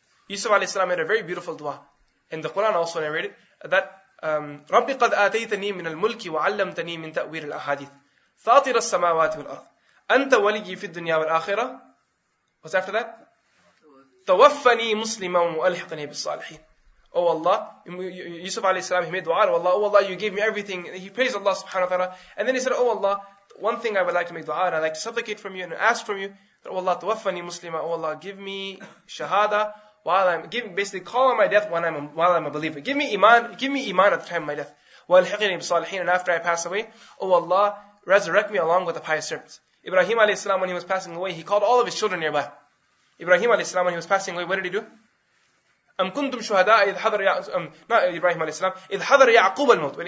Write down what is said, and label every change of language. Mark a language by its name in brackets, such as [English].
[English] Yusuf alayhi salam made a very beautiful dua. And the Quran also narrated that [Arabic] رَبِّ قَدْ آتَيْتَنِي مِنَ الْمُلْكِ وَعَلَّمْتَنِي مِنْ تَأْوِيلِ الْأَحَادِيثِ فاطر السماوات والأرض أنت ولي في الدنيا والآخرة. [English] What's after that? [Arabic] توفني مسلما وألحقني بالصالحين. [English] Oh Allah, Yusuf alayhi salam, he made dua, oh Allah, you gave me everything. He praised Allah subhanahu wa ta'ala. And then he said, oh Allah, one thing I would like to make dua, and I'd like to supplicate from you and ask from you, that, oh Allah, [Arabic] توفني مسلما, [English] oh Allah, give me shahada basically call on my death while I'm a believer. Give me iman at the time of my death. [Arabic] وَأَلْحِقْنِي بِالصَّالِحِينَ. [English] And after I pass away, oh Allah, resurrect me along with the pious servants. Ibrahim alayhi salam, when he was passing away, he called all of his children nearby. Ibrahim alayhi salam, when he was passing away, what did he do? [Arabic] أم كنتم شهداء إذ حضر [English] not Ibrahim alayhi salam, [Arabic] إذ حضر يعقوب الموت.